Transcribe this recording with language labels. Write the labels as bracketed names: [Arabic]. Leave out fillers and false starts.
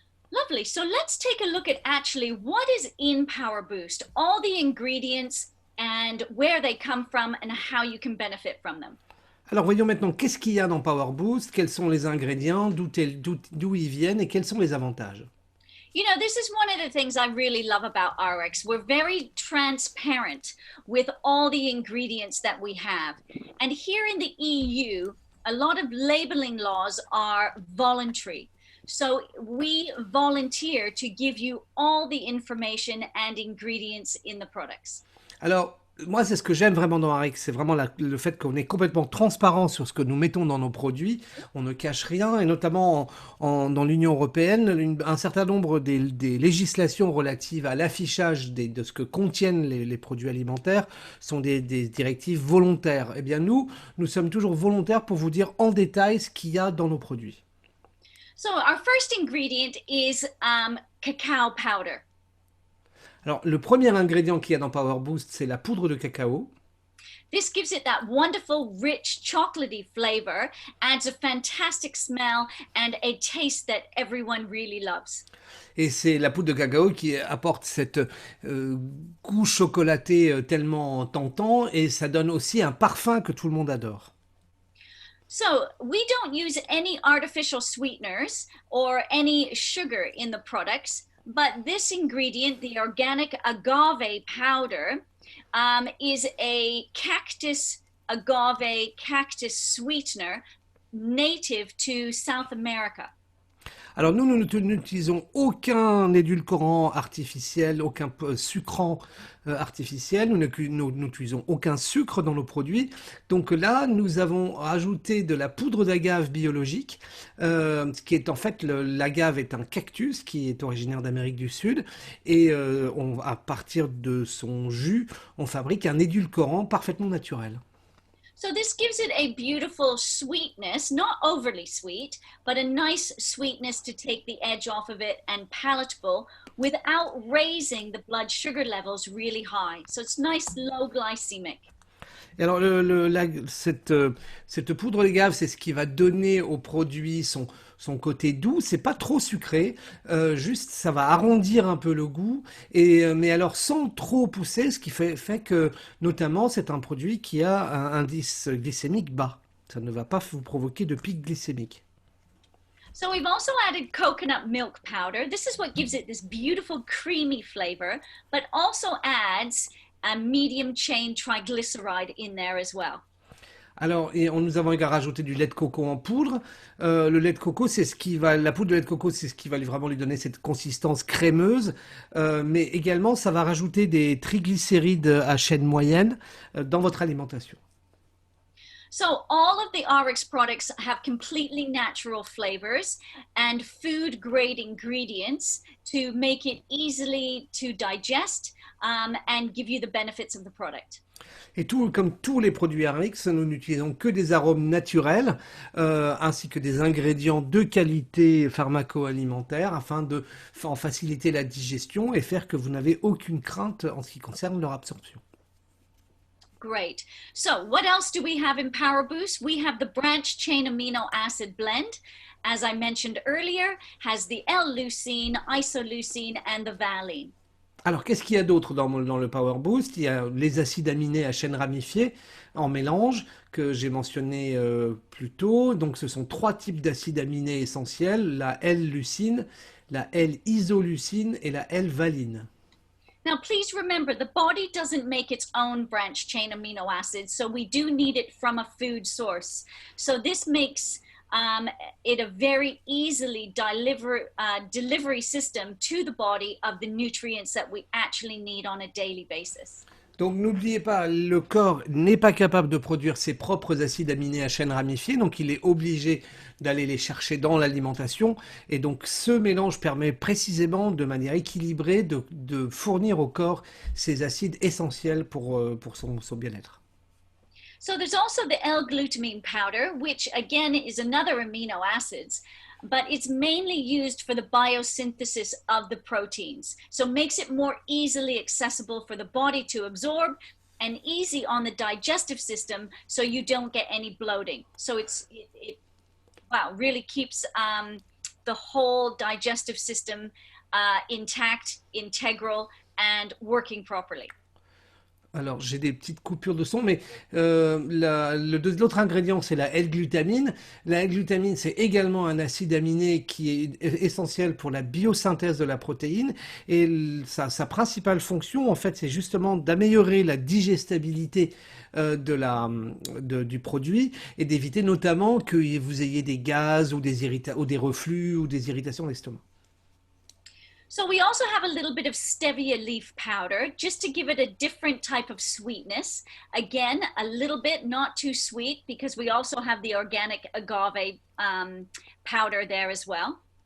[English] Lovely. So let's take a look at actually what is in Power Boost, all the ingredients and where they come from and how you can benefit from them. [French] Alors voyons maintenant qu'est-ce qu'il y a dans Power Boost, quels sont les ingrédients, d'où ils viennent et quels sont les avantages. [English] You know, this is one of the things I really love about RX. We're very transparent with all the ingredients that we have. And here in the EU, a lot of labeling laws are voluntary. So we volunteer to give you all the information and ingredients in the products. [French] Alors, moi, c'est ce que j'aime vraiment dans Avec, c'est vraiment le fait qu'on est complètement transparent sur ce que nous mettons dans nos produits. On ne cache rien, et notamment dans l'Union européenne, un certain nombre des législations relatives à l'affichage de ce que contiennent les produits alimentaires sont des directives volontaires. Eh bien, nous sommes toujours volontaires pour vous dire en détail ce qu'il y a dans nos produits. [English] So our first ingredient is cacao powder. [French] Alors, le premier ingrédient qu'il y a dans Power Boost, c'est la poudre de cacao. [English] This gives it that wonderful, rich, chocolatey flavor, adds a fantastic smell and a taste that everyone really loves. [French] Et c'est la poudre de cacao qui apporte cette goût chocolaté tellement tentant, et ça donne aussi un parfum que tout le monde adore. [English] So we don't use any artificial sweeteners or any sugar in the products. But this ingredient, the organic agave powder, is a agave cactus sweetener native to South America. [French] Alors nous n'utilisons aucun édulcorant artificiel, aucun sucrant artificiel, nous n'utilisons aucun sucre dans nos produits. Donc là, nous avons ajouté de la poudre d'agave biologique, qui est en fait, l'agave est un cactus qui est originaire d'Amérique du Sud, et à partir de son jus, on fabrique un édulcorant parfaitement naturel. [English] So this gives it a beautiful sweetness, not overly sweet, but a nice sweetness to take the edge off of it and palatable without raising the blood sugar levels really high. So it's nice low glycemic. [French] Et alors, cette poudre d'agave, c'est ce qui va donner au produit son côté doux. C'est pas trop sucré, juste ça va arrondir un peu le goût, mais alors sans trop pousser, ce qui fait que, notamment, c'est un produit qui a un indice glycémique bas. Ça ne va pas vous provoquer de pic glycémique. [English] So we've also added coconut milk powder. This is what gives it this beautiful creamy flavor, but also adds a medium chain triglyceride in there as well. [French] Alors, nous avons également rajouté du lait de coco en poudre. Le lait de coco, la poudre de lait de coco, c'est ce qui va vraiment lui donner cette consistance crémeuse. Mais également, ça va rajouter des triglycérides à chaîne moyenne dans votre alimentation. [English] So all of the RX products have completely natural flavors and food grade ingredients to make it easily to digest and give you the benefits of the product. [French] Et comme tous les produits RX, nous n'utilisons que des arômes naturels, ainsi que des ingrédients de qualité pharmaco-alimentaire afin de en faciliter la digestion et faire que vous n'avez aucune crainte en ce qui concerne leur absorption. [English] Great. So what else do we have in Power Boost? We have the branch chain amino acid blend. As I mentioned earlier, has the L-leucine, isoleucine, and the valine. [French] Alors, qu'est-ce qu'il y a d'autre dans le Power Boost? Il y a les acides aminés à chaîne ramifiée en mélange que j'ai mentionné plus tôt. Donc, ce sont 3 types d'acides aminés essentiels, la L-leucine, la L-isoleucine et la L-valine. [English] Now, please remember, the body doesn't make its own branch chain amino acids, so we do need it from a food source. So this makes it a very easily delivery system to the body of the nutrients that we actually need on a daily basis. [French] Donc n'oubliez pas, le corps n'est pas capable de produire ses propres acides aminés à chaîne ramifiée, donc il est obligé d'aller les chercher dans l'alimentation. Et donc ce mélange permet précisément, de manière équilibrée, de fournir au corps ces acides essentiels pour son bien-être. [English] So there's also the L-glutamine powder, which again is another amino acids, but it's mainly used for the biosynthesis of the proteins. So it makes it more easily accessible for the body to absorb and easy on the digestive system so you don't get any bloating. So it really keeps the whole digestive system intact, integral, and working properly. [French] Alors, j'ai des petites coupures de son, mais l'autre ingrédient, c'est la L-glutamine. La L-glutamine, c'est également un acide aminé qui est essentiel pour la biosynthèse de la protéine. Et sa principale fonction, en fait, c'est justement d'améliorer la digestibilité du produit et d'éviter notamment que vous ayez des gaz ou des reflux ou des irritations d'estomac. [English] So we also have a little bit of stevia leaf powder, just to give it a different type of sweetness. Again, a little bit, not too sweet, because we also have the organic agave powder there as well.